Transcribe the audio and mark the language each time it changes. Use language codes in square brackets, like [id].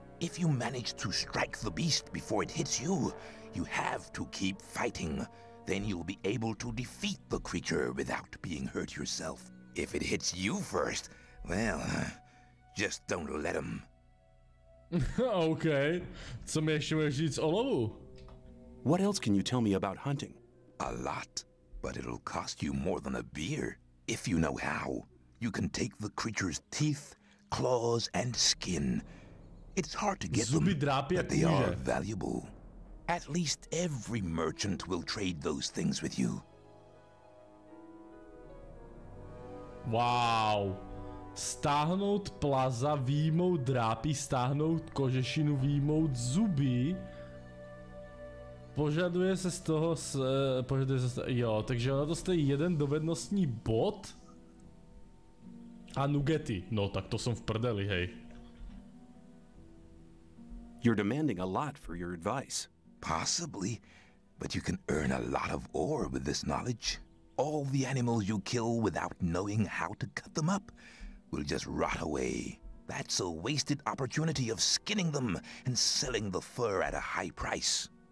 [en] If you manage to strike the beast before it hits you, you have to keep fighting. Then you'll be able to defeat the creature without being hurt yourself. If it hits you first, well, just don't let him. OK. [cs] Co mi ještě můžeš říct o lovu? [en] What else can you tell me about hunting? A lot, but it'll cost you more than a beer. If you know how, you can take the creature's teeth, claws, and skin. It's hard to get them, but they are valuable. At least every merchant will trade those things with you. Wow. [cs] Stáhnout plaza, výjmout drápy, stáhnout kožešinu, výjmout zuby. Požaduje se z toho, jo, takže ono to stojí jeden dovednostní bod a nugety. No tak to jsem v prdeli, hej. [en] You're demanding a lot for your advice. Possibly, but you can earn a lot of ore with this knowledge. All the animals you kill without knowing how to cut them up will just rot away. That's a wasted opportunity of skinning them and selling the fur at a high price.